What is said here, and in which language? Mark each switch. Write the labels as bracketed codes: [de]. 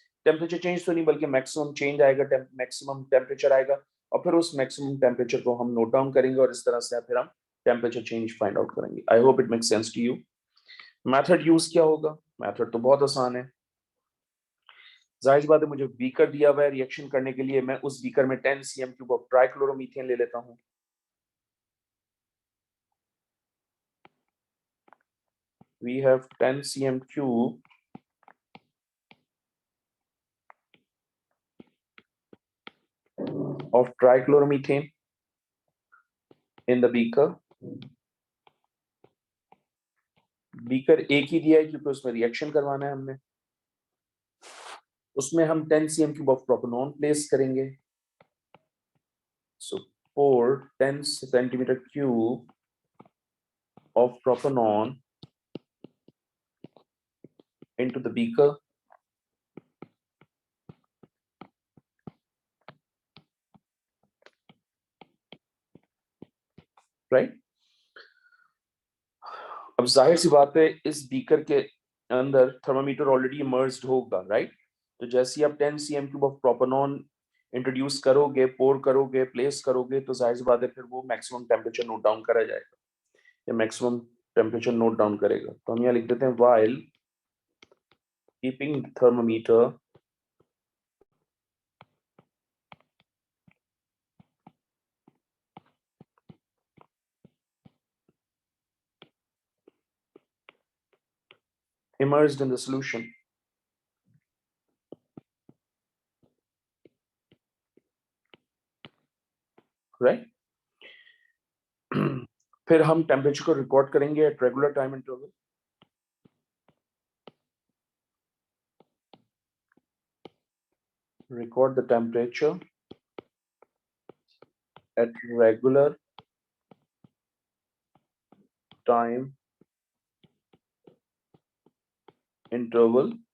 [hi] Temperature change तो नहीं बल्कि मैक्सिमम चेंज आएगा, मैक्सिमम टेम्परेचर आएगा, और फिर उस मैक्सिमम टेम्परेचर को हम नोट डाउन करेंगे और इस तरह से फिर हम टेम्परेचर चेंज फाइंड आउट करेंगे। [en] I hope it makes sense to you. [hi] Method use क्या होगा? मेथड तो बहुत आसान है। जाहिर सी बात है, मुझे बीकर दिया हुआ है रिएक्शन करने के लिए, मैं उस बीकर में 10 cm³ ऑफ ट्राइक्लोरोमीथेन ले लेता हूं। [en] We have 10 cm³ of trichloromethane in the beaker. [hi] Beaker एक ही दिया है क्योंकि उसमें रिएक्शन करवाना है हमने। उसमें हम 10 cm³ ऑफ प्रोपेनॉन प्लेस करेंगे। [en] So pour 10 cm³ of propanol into the beaker. Right? [hi] अब जाहिर सी बात है, इस बीकर के अंदर थर्मामीटर ऑलरेडी इमर्ज्ड होगा, राइट? तो जैसे ही आप 10 cm³ ऑफ प्रोपेनॉन इंट्रोड्यूस करोगे, पोर करोगे, प्लेस करोगे, तो जाहिर सी बात है फिर वो मैक्सिमम टेम्परेचर नोट डाउन करा जाएगा, या मैक्सिमम टेम्परेचर नोट डाउन करेगा। तो हम यहाँ लिख देते हैं [en] while keeping thermometer immersed in the solution, right? [hi] फिर हम टेम्परेचर को रिकॉर्ड करेंगे at regular time interval. [en] Record the temperature at regular time interval।